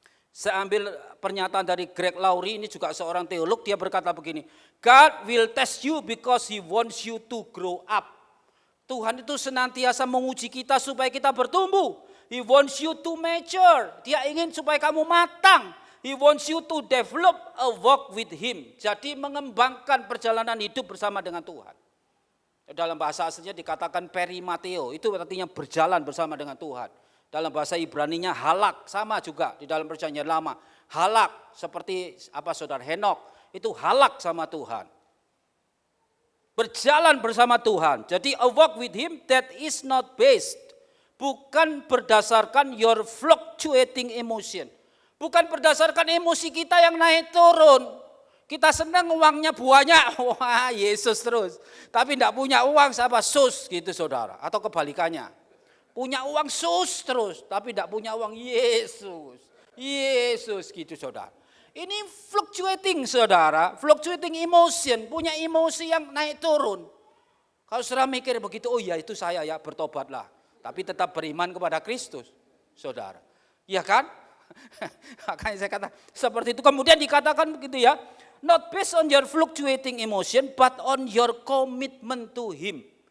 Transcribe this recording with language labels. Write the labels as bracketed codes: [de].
[id] Saya ambil pernyataan dari Greg Laurie, ini juga seorang teolog, dia berkata begini, [en] God will test you because he wants you to grow up. [id] Tuhan itu senantiasa menguji kita supaya kita bertumbuh. [en] He wants you to mature. [id] Dia ingin supaya kamu matang. [en] He wants you to develop a walk with him. [id] Jadi mengembangkan perjalanan hidup bersama dengan Tuhan. Dalam bahasa aslinya dikatakan perimateo, itu artinya berjalan bersama dengan Tuhan. Dalam bahasa Ibraninya halak, sama juga di dalam perjanjian lama. Halak seperti apa saudara Henok, itu halak sama Tuhan. Berjalan bersama Tuhan. Jadi [en] a walk with him that is not based, [id] bukan berdasarkan [en] your fluctuating emotion. [id] Bukan berdasarkan emosi kita yang naik turun. Kita senang uangnya banyak, wah Yesus terus. Tapi tidak punya uang siapa? Sus gitu saudara. Atau kebalikannya. Punya uang sus terus, tapi tidak punya uang Yesus. Yesus gitu saudara. Ini fluctuating saudara, [en] fluctuating emotion, [id] punya emosi yang naik turun. Kalau saudara mikir begitu, oh ya itu saya ya, bertobatlah. Tapi tetap beriman kepada Kristus saudara. Iya kan? Makanya saya kata seperti itu. Kemudian dikatakan begitu ya, [en] not based on your fluctuating emotion, but on your commitment to him.